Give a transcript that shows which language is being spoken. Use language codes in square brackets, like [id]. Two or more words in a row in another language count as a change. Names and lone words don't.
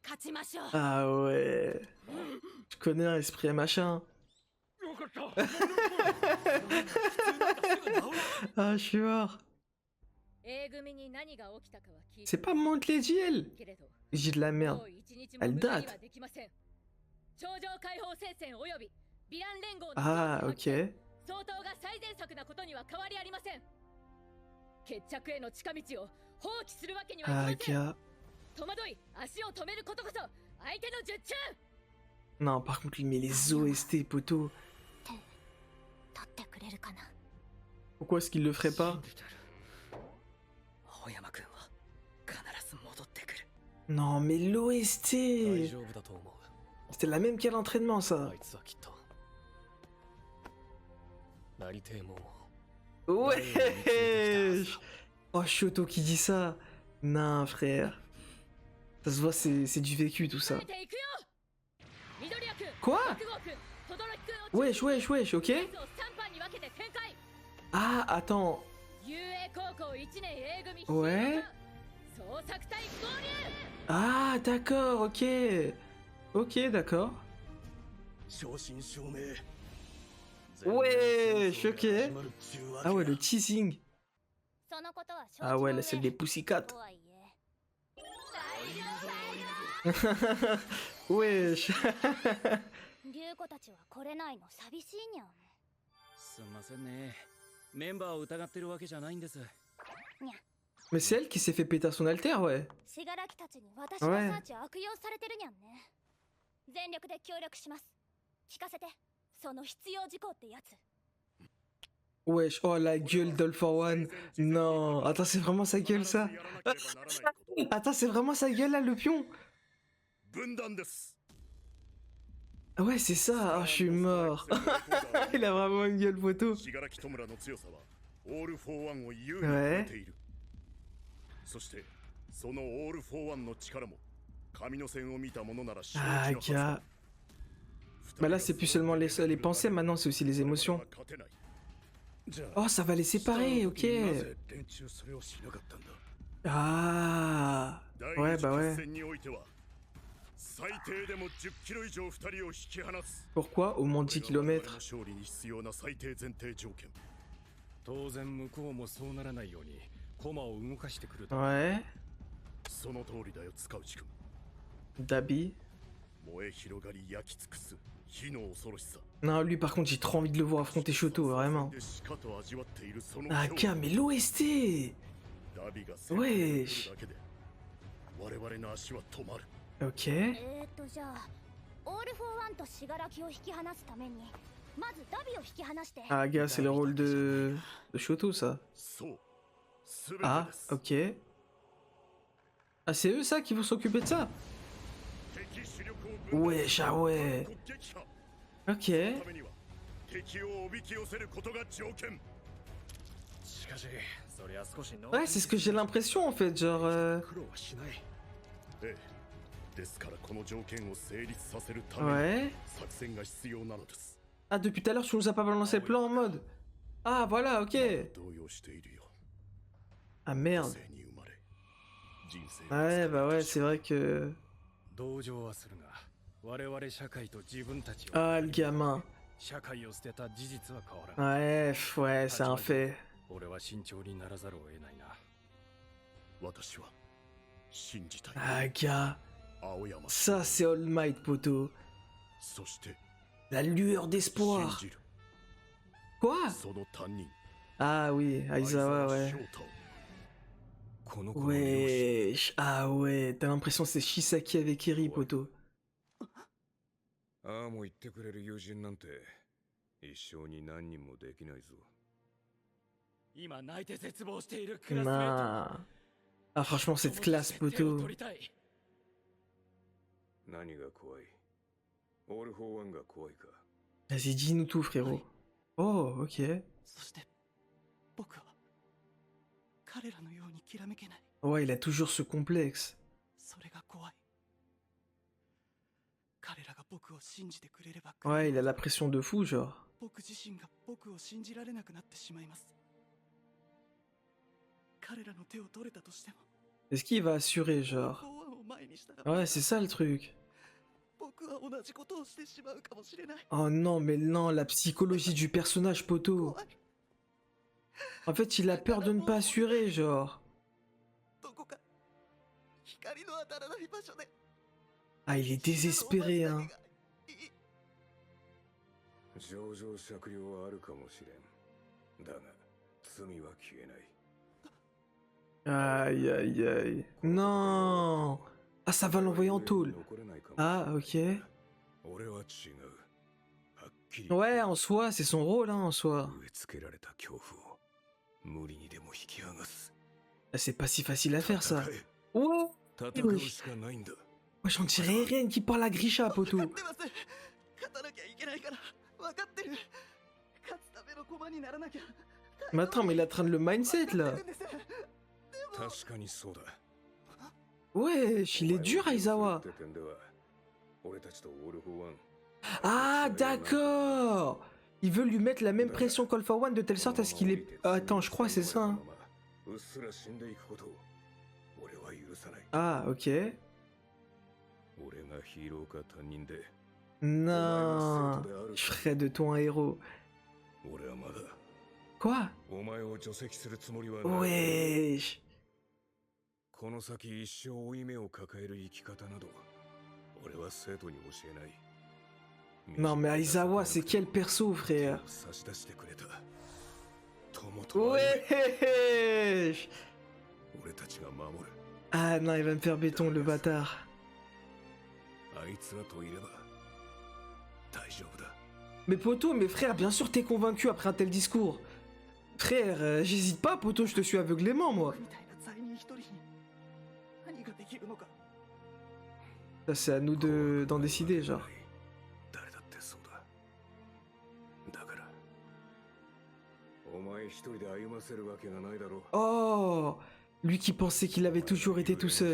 [fr] Ah ouais. Je connais un esprit à machin. Ah, je suis mort. C'est pas Mount Lady, elle. J'ai de la merde. Elle date. Ah, ok. [ja] 相当が最善策なことには変わりありません。決着への近道を放棄するわけにはいきま Ah, せん。 [fr] gars. [ja] 戸惑い、足を止めることこそ相手の術中。 [fr] Non, par contre, il met les OST, poteau. [ja] 取ってくれるかな。 [fr] Pourquoi est-ce qu'il le ferait pas? [ja] 青山君は必ず戻ってくる。 [fr] Non, mais [ja] 大 [fr] l'OST. [ja] 丈夫だと思う。 [fr] C'était la même qu'à l'entraînement, ça. [ja] あいつはきっとなりてえもんを [fr] Ouais. Oh, Shoto qui dit ça. Non, frère. Ça se voit, c'est du vécu, tout ça. [ja] 攻めていくよ。緑谷君、 [fr] Quoi? [ja] 国郷君、轟君を [fr] Wesh, wesh, wesh, ok? [ja] 3班に分けて展開。 [fr] Ah, attends. [ja] 雄英高校1年 A 組 [fr] Ouais. [ja] 捜索隊合流。 [fr] Ah, d'accord, ok. Ok, d'accord. [ja] 正真正銘 [fr] Wesh, ok. Ah ouais, le teasing. [ja] そのことは承知 [fr] Ah ouais, [ja] の [fr] là, [ja] 上 [fr] celle des Pussycat. [ja] とはいえ大丈夫 [fr] Wesh. [ja] 龍子たちは来れないの寂しいにゃん。すんませんね。メンバーを疑ってるわけじゃないんです。 [fr] Mais c'est elle qui s'est fait péter son alter, ouais. [ja] 信楽たちに私のサーチを悪用されてるにゃんね。全力で協力します。聞かせて、その必要事項ってやつ。 [fr] Wesh, oh la gueule d'All for One. Non, attends, c'est vraiment sa gueule, ça. Attends, c'est vraiment sa gueule, là, le pion. [ja] 分断です。 [fr] Ah ouais, c'est ça. Ah, je suis mort. Il a vraiment une gueule, photo. [ja] 信楽戸村の強さはオール・フォー・ワンを優位に超えている。そしてそのオール・フォー・ワンの力も神の線を見たものなら承知の Ah, はずだ。 [fr] gars. Bah là, c'est plus seulement les pensées, maintenant, c'est aussi les émotions. Oh, ça va les séparer, ok. Ah. Ouais, bah ouais. Pourquoi au moins 10 km? [ja] 当然向こうもそうならないように駒を動かしてくると。 [fr] Ouais. [ja] その通りだよ、塚内君。 Dabi. 燃え広がり焼き尽くす火の恐ろしさ。 [fr] Non, lui, par contre, j'ai trop envie de le voir affronter Shoto, vraiment. Ah, gars, mais l'OST. Wesh. Ok. [ja] じゃあ、オール・フォー・ワンと信楽を引き離すために、まずダビを引き離して。 [fr] Ah, gars, c'est le rôle de Shoto, ça. Ah, ok. Ah, c'est eux, ça, qui vont s'occuper de ça? Wesh, ah ouais. Ok. [ja] 敵をおびき寄せることが条件。しかし、そりゃ少しの [fr] Ouais, c'est ce que j'ai l'impression, en fait, genre... [ja] 苦労はしない。ええ。ですからこの条件を成立させるために [fr] Ouais. [ja] 作戦が必要なのです。 [fr] Ah, depuis tout à l'heure, tu nous as pas balancé le plan en mode... Ah, voilà, ok. [ja] 動揺しているよ。 [fr] Ah, merde. [ja] 生に生まれ人生を [fr] Ouais, bah ouais, c'est vrai que... [ja] 同情はするが、我々社会と自分たちは [fr] Ah, le gamin. [ja] 社会を捨てた事実は変わらない。 [fr] Ouais, ouais, c'est un fait. [ja] 俺は慎重にならざるを得ないな。私は信じたい。 [fr] Ah, gars. [ja] 青山。 [fr] Ça, c'est All Might, poteau. [ja] そして [fr] La lueur [ja] 信 [fr] d'espoir. [ja] じる。 [fr] Quoi? [ja] その担任。 [fr] Ah oui, Aizawa, ouais. [ja] 翔太をこの子の両親 [fr] Wesh. Ah ouais, t'as l'impression que c'est Shisaki avec Eri, poteau. [ja] ああも言ってくれる友人なんて一生に何人もできないぞ。今泣いて絶望しているクラスメート。 [fr] Nah. Ah, franchement, cette classe, [ja] 手を [fr] poteau. [ja] 取りたい。何が怖い？オール・フォー・ワンが怖いか。 [fr] Vas-y, dis-nous tout, frérot. Oh, ok. [ja] そして僕は彼らのようにきらめけない。 [fr] Ouais, il a toujours ce complexe. [ja] それが怖い。彼らが僕を信じてくれれば、 [fr] Ouais, il a la pression de fou, genre. [ja] 僕自身が僕を信じられなくなってしまいます。彼らの手を取れたとしても、 [fr] Est-ce qu'il va assurer, genre? [ja] フォーワンをを前にしたら [fr] Ouais, c'est ça le truc. [ja] 僕は同じことをしてしまうかもしれない。 [fr] Oh non, mais non, la psychologie du personnage, poto. [ja] 怖い。 [fr] En fait, il a peur de ne pas assurer, genre. [ja] どこか光の当たらない場所で [fr] Ah, il est désespéré, hein. [ja] 情状酌量はあるかもしれん。だが罪は消えない。 [fr] Aïe, aïe, aïe. Non. Ah, ça va l'envoyer en tôle. Ah, ok. [ja] 俺は違う。はっきり [fr] Ouais, en soi, c'est son rôle, hein, en soi. [ja] 植え付けられた恐怖を無理にでも引き剥がす。 [fr] Ah, c'est pas si facile à faire, ça. [ja] 戦え [fr] Ouais. [ja] 戦うしかないんだ。 [fr] Wesh, on dirait Eren qui parle à Grisha, [ja] 分 [fr] poto. [ja] かってます。勝たなきゃいけないから分かってる。勝つための駒にならなきゃ。 [fr] Mais attends, mais il est en train de le mindset, là. [ja] 確かにそうだ。 [fr] Wesh, il est dur, Aizawa. [ja] って点では俺たちとオール・フォー・ワン [fr] Ah, d'accord. Il veut lui mettre la même pression qu'Alpha One de telle sorte à ce qu'il est... Attends, je crois que c'est ça, hein. [ja] うっすら死んでいくことを俺は許さない。 [fr] Ah, ok. [ja] 俺がヒーローか他人で [fr] Non. Je ferais de toi un héros. [ja] 俺はまだ [fr] Quoi? [ja] お前を除籍するつもりはない。 [fr] Wesh. [ja] この先一生負い目を抱える生き方など俺は生徒に教えない。 [fr] Non, mais Aizawa, c'est quel perso, frère? [ja] 差し出してくれた友と愛 [fr] Wesh. [ja] 俺たちが守る。 [fr] Ah non, il va me faire béton, le bâtard. [ja] あいつらといれば大丈夫だ。 [fr] Mais poto, mais frère, bien sûr t'es convaincu après un tel discours. Frère, j'hésite pas, poto, je te suis aveuglément, moi. [ja] みたいな罪人一人に何ができるのか。 [fr] Ça, c'est à nous de d'en décider, genre. [ja] 誰だってそうだ。だからお前一人で歩ませるわけがないだろう。 [fr] Oh, lui qui pensait qu'il avait toujours été tout seul.